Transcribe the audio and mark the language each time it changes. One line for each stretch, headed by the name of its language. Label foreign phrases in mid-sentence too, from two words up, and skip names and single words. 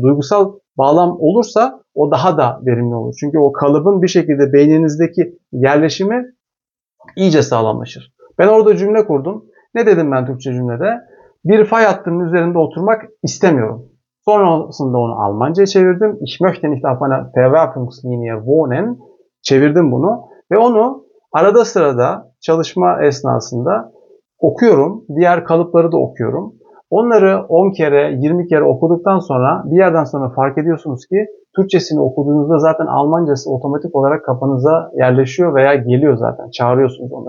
Turkish: Duygusal bağlam olursa o daha da verimli olur. Çünkü o kalıbın bir şekilde beyninizdeki yerleşimi iyice sağlamlaşır. Ben orada cümle kurdum. Ne dedim ben Türkçe cümlede? Bir fay hattının üzerinde oturmak istemiyorum. Sonrasında onu Almanca'ya çevirdim.
German: Ich möchte nicht auf einer Verwerfungslinie wohnen.
Turkish: Çevirdim bunu ve onu arada sırada çalışma esnasında okuyorum. Diğer kalıpları da okuyorum. Onları 10 kere, 20 kere okuduktan sonra bir yerden sonra fark ediyorsunuz ki Türkçesini okuduğunuzda zaten Almancası otomatik olarak kafanıza yerleşiyor veya geliyor zaten. Çağırıyorsunuz onları.